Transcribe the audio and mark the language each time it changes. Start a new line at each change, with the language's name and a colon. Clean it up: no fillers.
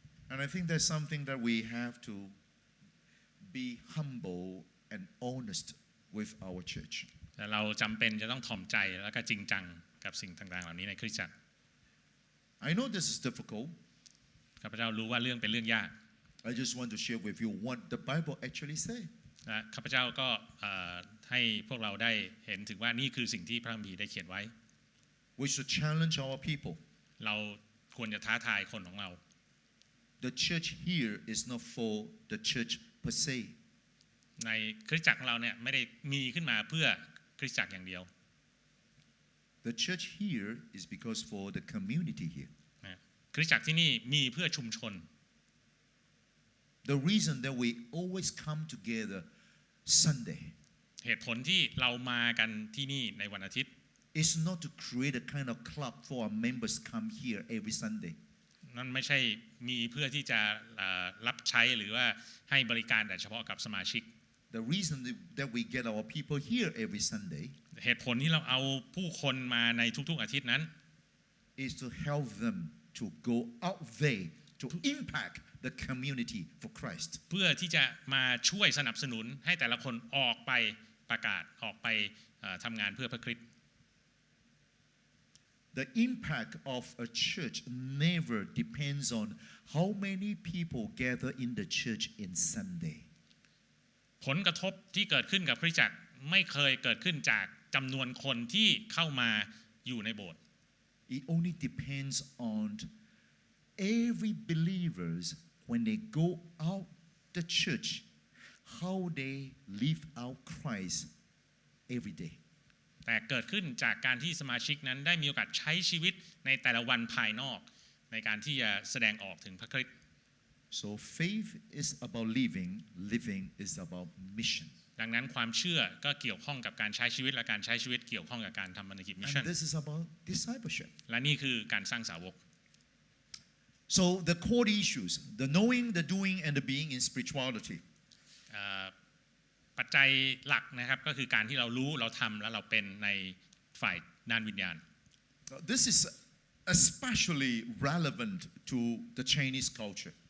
English: And I think that's something that we have to be humble and honest with our church.
Thai: แต่เราจำเป็นจะต้องถ่อมใจแล้วก็จริงจังกับสิ่งต่างๆเหล่านี้ในคริสตจักร
English: I know this is difficult.
Thai: ข้าพเจ้ารู้ว่าเรื่องเป็นเรื่องยาก
English: I just want to share with you what the Bible actually says.
Thai: และข้าพเจ้าก็ให้พวกเราได้เห็นถึงว่านี่คือสิ่งที่พระคัมภีร์ได้เขียนไว้
English: We should challenge our people.
Thai: เราควรจะท้าทายคนของเรา
English: The church here is not for the church per se.
Thai: ในคริสตจักรของเราเนี่ยไม่ได้มีขึ้นมาเพื่อคริสตจักรอย่างเดียว
English: The church here is because for the community here.
Thai: คริสตจักรที่นี่มีเพื่อชุมชน
English: The reason that we always come together Sunday
Thai: เหตุผลที่เรามากันที่นี่ในวันอาทิตย์
English: is not to create a kind of club for our members come here every Sunday.
Thai: นั่นไม่ใช่มีเพื่อที่จะรับใช้หรือว่าให้บริการแต่เฉพาะกับสมาชิก
English: The reason that we get our people here every Sunday
Thai: เหตุผลที่เราเอาผู้คนมาในทุกๆอาทิตย์นั้น
English: is to help them to go out there to impact the community for Christ.
Thai: เพื่อที่จะมาช่วยสนับสนุนให้แต่ละคนออกไปประกาศออกไปทำงานเพื่อพระคริสต์
English: The impact of a church never depends on how many people gather in the church in Sunday.
Thai: ผลกระทบที่เกิดขึ้นกับคริสตจักรไม่เคยเกิดขึ้นจากจำนวนคนที่เข้ามาอยู่ในโบสถ์
English: It only depends on every believers when they go out the church, how they live out Christ every day.
Thai: แต่เกิดขึ้นจากการที่สมาชิกนั้นได้มีโอกาสใช้ชีวิตในแต่ละวันภายนอกในการที่จะแสดงออกถึงพระคริสต์
English: So faith is about living, living is about mission.
Thai: ดังนั้นความเชื่อก็เกี่ยวข้องกับการใช้ชีวิตและการใช้ชีวิตเกี่ยวข้องกับการทำพันธกิจมิชชั่น
English: And this is about discipleship.
Thai: และนี่คือการสร้างสาวก
English: So the core issues, the knowing, the doing, and the being in spirituality.
Thai: ปัจจัยหลักนะครับก็คือการที่เรารู้เราทำและเราเป็นในฝ่ายด้านวิญญาณ
English: This is especially relevant to the Chinese culture.